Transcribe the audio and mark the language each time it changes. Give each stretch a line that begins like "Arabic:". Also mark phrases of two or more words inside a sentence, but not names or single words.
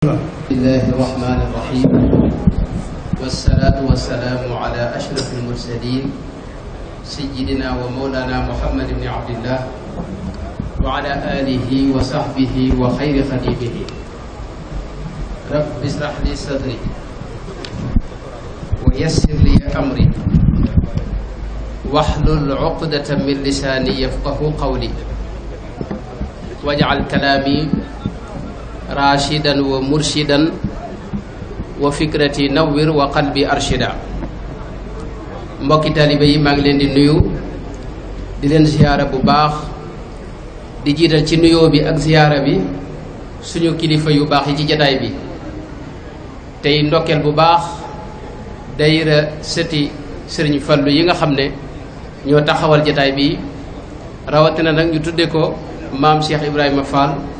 Arabic: بسم الله الرحمن الرحيم والصلاة والسلام على أشرف المرسلين سيدنا ومولانا محمد بن عبد الله وعلى آله وصحبه وخير خديمه رب اشرح لي صدري ويسر لي أمري واحلل عقدة من لساني يفقهوا قولي واجعل كلامي رشيدا ومرشدا وفكرتي نور وقلبي أرشد.
Wolof: Mbokki taalibe yi maa ngi leen di nuyu di leen ziyaara bu baax di jiital ci nuyoo bi ak ziyaara bi suñu kilifa yu baax yi ci jataay bi tey ndokkeel bu baax dayra sëti sëriñ Fallu yi nga xam ne ñoo taxawal jataay bi rawatina nag ñu tudde ko maam Cheikh Ibrahima Fall.